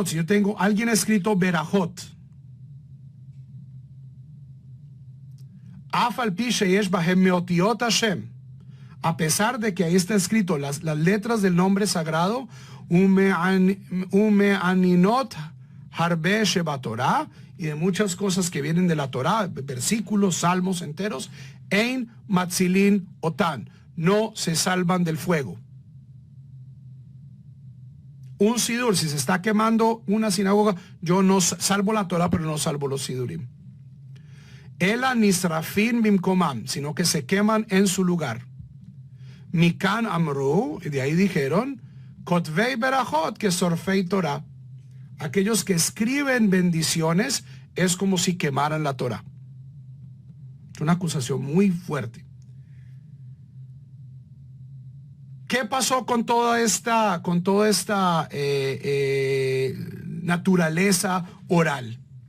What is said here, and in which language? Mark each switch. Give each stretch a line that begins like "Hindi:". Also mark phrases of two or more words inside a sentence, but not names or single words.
Spanish: Si yo tengo, alguien ha escrito Berajot. A pesar de que ahí está escrito las letras del nombre sagrado,
Hebrew: ומעניינות הרבה שבתורה,
Spanish: y de muchas cosas que vienen de la Torah, versículos, salmos enteros,
Hebrew: אין מצילין אותן,
Spanish: no se salvan del fuego. Un sidur, si se está quemando una sinagoga, yo no salvo la Torah, pero no salvo los sidurim.
Hebrew: אלא נשרפין במקומם,
Spanish: sino que se queman en su lugar.
Hebrew: מכאן אמרו,
Spanish: y de ahí dijeron,
Hebrew: כותבי ברכות כשורפי תורה.
Spanish: Aquellos que escriben bendiciones es como si quemaran la Torah. Es una acusación muy fuerte. ¿Qué pasó con toda esta naturaleza oral?